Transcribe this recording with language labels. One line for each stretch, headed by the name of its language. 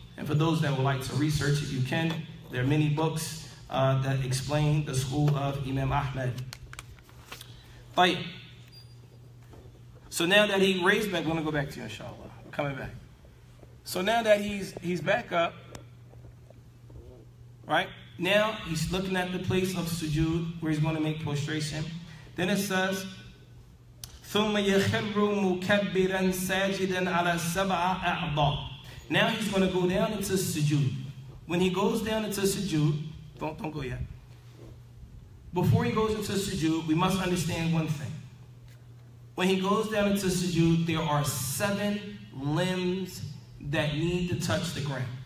English: And for those that would like to research, if you can, there are many books that explain the school of Imam Ahmad. Right. So now that he raised back, we're going to go back to you, inshallah. We're coming back. So now that he's back up, right? Now he's looking at the place of sujood where he's going to make prostration. Then it says,
Arabic: ثُمَّ يَخِرُّ مُكَبِّرًا سَاجِدًا عَلَى سَبْعَ أَعْضَاءٍ.
English: Now he's going to go down into sujood. When he goes down into sujood, don't go yet. Before he goes into sujood, we must understand one thing. When he goes down into sujood, there are 7 limbs that need to touch the ground.